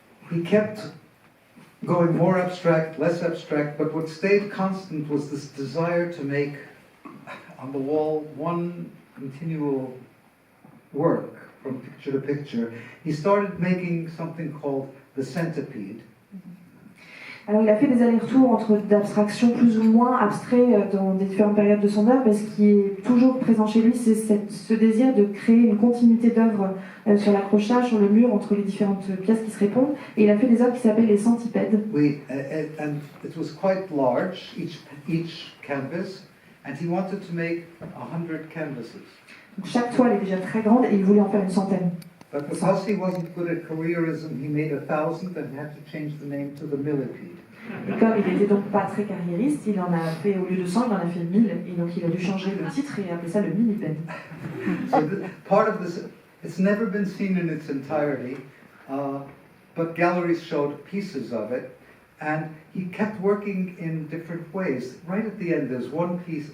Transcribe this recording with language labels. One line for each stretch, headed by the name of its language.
English: He kept going more abstract, less abstract, but what stayed constant was this desire to make on the wall one continual work from picture to picture. He started making something called the centipede.
French: Alors il a fait des allers-retours entre d'abstractions plus ou moins abstraites dans des différentes périodes de son œuvre, et ce qui est toujours présent chez lui, c'est ce désir de créer une continuité d'œuvres sur l'accrochage, sur le mur, entre les différentes pièces qui se répondent. Et il a fait des œuvres qui s'appellent les centipèdes.
English: Oui, and it was quite large, each canvas, and he wanted to make 100 canvases.
French: Donc, chaque toile est déjà très grande et il voulait en faire une centaine.
English: But because he wasn't good at careerism, he made 1,000 and had to change the name to the millipede.
French: Et comme il n'était donc pas très carriériste, il en a fait, au lieu de 100, il en a fait 1000, et donc il a dû changer le titre et appeler ça le millipède.
English: So part of this, it's never been seen in its entirety, but galleries showed pieces of it, and he kept working in different ways. Right at the end, there's one piece.